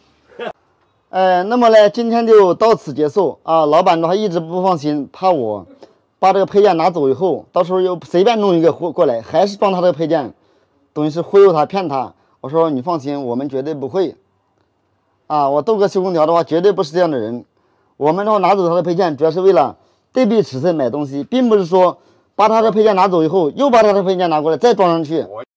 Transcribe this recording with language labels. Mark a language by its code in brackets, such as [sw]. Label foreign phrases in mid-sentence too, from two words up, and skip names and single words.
[zh] 那麼呢，今天就到此結束啊。老闆的話一直不放心，怕我把這個配件拿走以後，到時候又隨便弄一個過來，還是裝他這個配件，等於是忽悠他騙他。我說你放心，我們絕對不會。我豆哥修空調的話，絕對不是這樣的人。我們的話拿走他的配件，主要是為了對比尺寸買東西，並不是說把他的配件拿走以後，又把他的配件拿過來再裝上去。